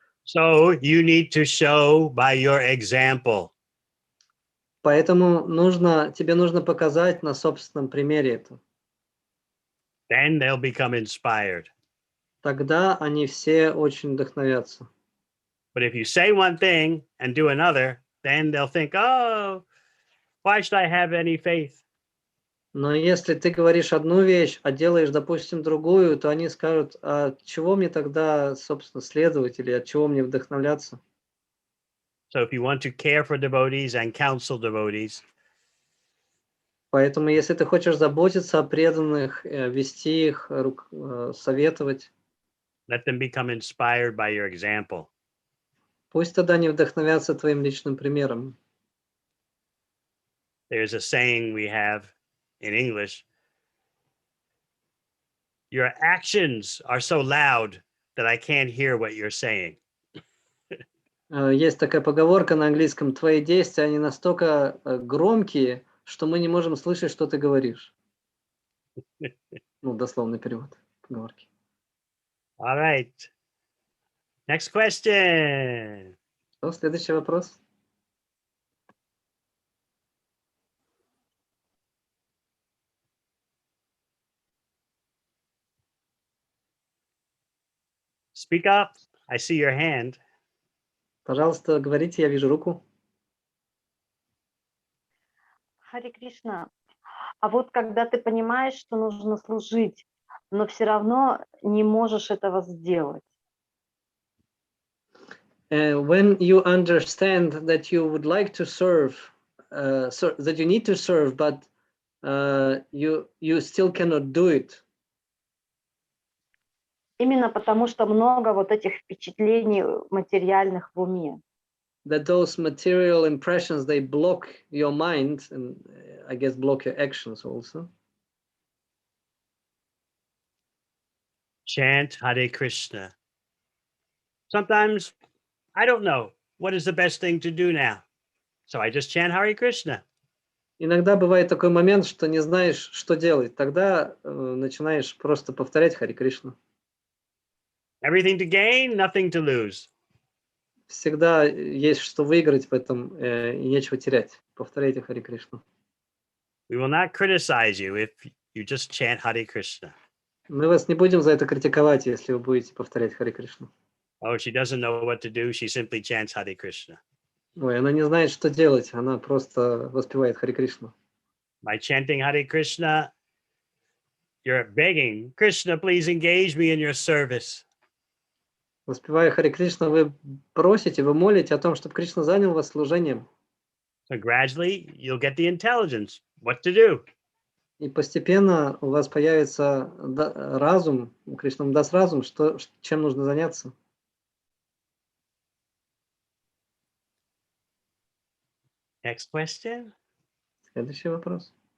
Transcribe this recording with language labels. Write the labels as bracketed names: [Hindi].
[English] So you need to show by your example. [Russian] Поэтому тебе нужно показать на собственном примере это. [English] Then they'll become inspired. [Russian] Тогда они все очень вдохновятся. [English] But if you say one thing and do another, then they'll think, oh, why should I have any faith? [Russian] Но если ты говоришь одну вещь, а делаешь, допустим, другую, то они скажут, а чего мне тогда, собственно, следовать или от чего мне вдохновляться? [English] So if you want to care for devotees and counsel devotees, [Russian] Поэтому, если ты хочешь заботиться о преданных, вести их, советовать, [English] let them become inspired by your example. [Russian] пусть тогда они вдохновятся твоим личным примером. [English] There's a saying we have in English: your actions are so loud that I can't hear what you're saying. [Russian] Есть такая поговорка на английском: твои действия, они настолько громкие, что мы не можем слышать, что ты говоришь. Ну, дословный перевод поговорки. [English] All right. Next question. [Russian] Что, следующий вопрос? [English] Speak up. I see your hand. [Russian] Пожалуйста, говорите, я вижу руку. Харе Кришна. А вот когда ты понимаешь, что нужно служить, но все равно не можешь этого сделать. [English] When you understand that you would like to serve, that you need to serve, but you still cannot do it. [Russian] Именно потому, что много вот этих впечатлений материальных в уме. [English] That those material impressions, they block your mind and I guess block your actions also. Chant Hare Krishna. Sometimes I don't know what is the best thing to do now. So I just chant Hare Krishna. [Russian] Иногда бывает такой момент, что не знаешь, что делать. Тогда начинаешь просто повторять Харе Кришна. [English] Everything to gain, nothing to lose. [Russian] Всегда есть что выиграть в этом и нечего терять. Повторяйте Харе Кришну. [English] We will not criticize you if you just chant Hare Krishna. [Russian] Мы вас не будем за это критиковать, если вы будете повторять Харе Кришну. [English] Oh, she doesn't know what to do. She simply chants Hare Krishna. [Russian] Ой, она не знает, что делать. Она просто воспевает Харе Кришну. [English] By chanting Hare Krishna, you're begging, Krishna, please engage me in your service. [Russian] Воспевая Харе Кришна, вы просите, вы молите о том, чтобы Кришна занял вас служением. [English] So gradually, you'll get the intelligence, what to do. [Russian] И постепенно у вас появится разум, Кришна вам даст разум, чем нужно заняться. [English] Next question. [Russian] Следующий вопрос.